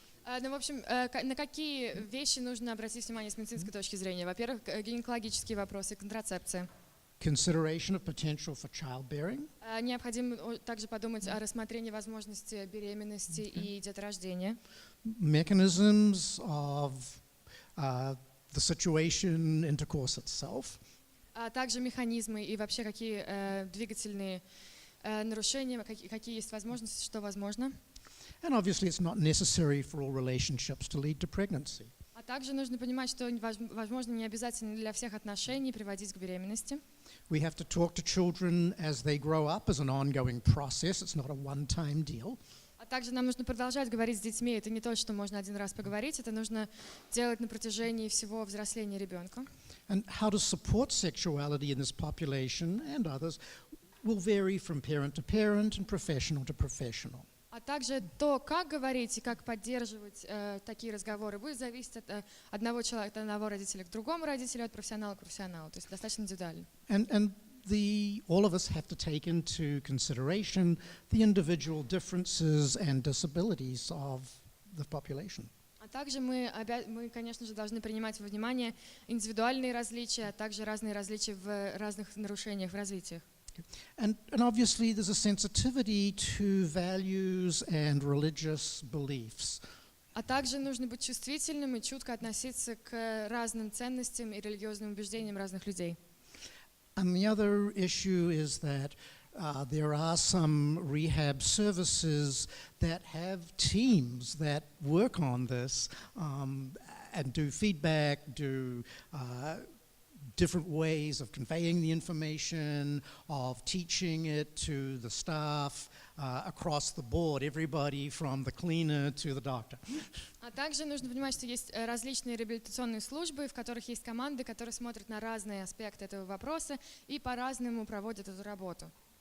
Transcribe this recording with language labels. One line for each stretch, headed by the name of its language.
Russian: Ну, в общем, на какие вещи нужно обратить внимание с медицинской точки зрения? Во-первых, гинекологические вопросы, контрацепция.
English: Consideration of potential for childbearing.
Russian: Необходимо также подумать о рассмотрении возможности беременности и деторождения.
English: Mechanisms of the situation, intercourse itself.
Russian: А также механизмы и вообще какие двигательные нарушения, какие есть возможности, что возможно.
English: And obviously it's not necessary for all relationships to lead to pregnancy.
Russian: А также нужно понимать, что, возможно, не обязательно для всех отношений приводить к беременности.
English: We have to talk to children as they grow up as an ongoing process. It's not a one-time deal.
Russian: А также нам нужно продолжать говорить с детьми. Это не то, что можно один раз поговорить. Это нужно делать на протяжении всего взросления ребенка.
English: And how to support sexuality in this population and others will vary from parent to parent and professional to professional.
Russian: А также то, как говорить и как поддерживать такие разговоры, будет зависеть от одного человека, от одного родителя к другому родителю, от профессионала к профессионалу. То есть достаточно индивидуально.
English: And all of us have to take into consideration the individual differences and disabilities of the population.
Russian: А также мы, конечно же, должны принимать во внимание индивидуальные различия, а также разные различия в разных нарушениях в развитии.
English: And obviously there's a sensitivity to values and religious beliefs.
Russian: А также нужно быть чувствительным и чутко относиться к разным ценностям и религиозным убеждениям разных людей.
English: And the other issue is that there are some rehab services that have teams that work on this and do feedback, do different ways of conveying the information, of teaching it to the staff across the board, everybody from the cleaner to the doctor.
Russian: А также нужно понимать, что есть различные реабилитационные службы, в которых есть команды, которые смотрят на разные аспекты этого вопроса и по-разному проводят эту работу.